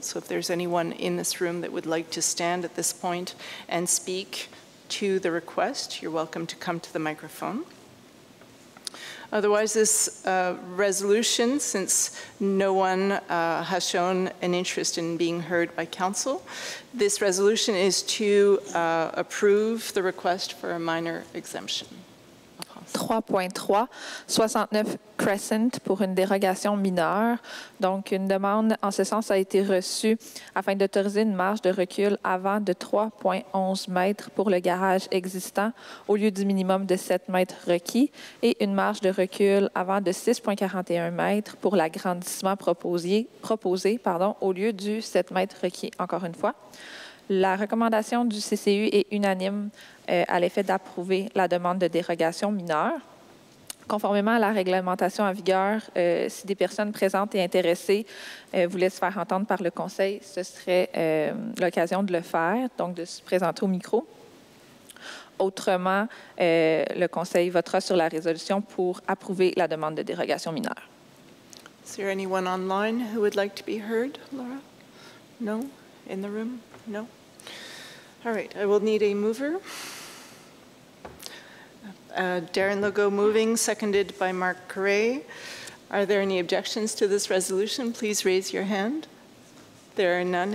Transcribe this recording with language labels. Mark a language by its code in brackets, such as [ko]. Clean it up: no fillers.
[en] So if there's anyone in this room that would like to stand at this point and speak to the request, you're welcome to come to the microphone. Otherwise, this resolution, since no one has shown an interest in being heard by council, this resolution is to approve the request for a minor exemption. [fr] 3.3, 69 Crescent pour une dérogation mineure. Donc, une demande en ce sens a été reçue afin d'autoriser une marge de recul avant de 3,11 mètres pour le garage existant au lieu du minimum de 7 mètres requis et une marge de recul avant de 6,41 mètres pour l'agrandissement proposé au lieu du 7 mètres requis, encore une fois. La recommandation du CCU est unanime à l'effet d'approuver la demande de dérogation mineure. Conformément à la réglementation en vigueur, si des personnes présentes et intéressées voulaient se faire entendre par le Conseil, ce serait l'occasion de le faire, donc de se présenter au micro. Autrement, le Conseil votera sur la résolution pour approuver la demande de dérogation mineure. [en] Is there anyone online who would like to be heard, Laura? No? In the room? No? All right, I will need a mover. Darren Legault moving, seconded by Mark Correa. Are there any objections to this resolution? Please raise your hand. There are none.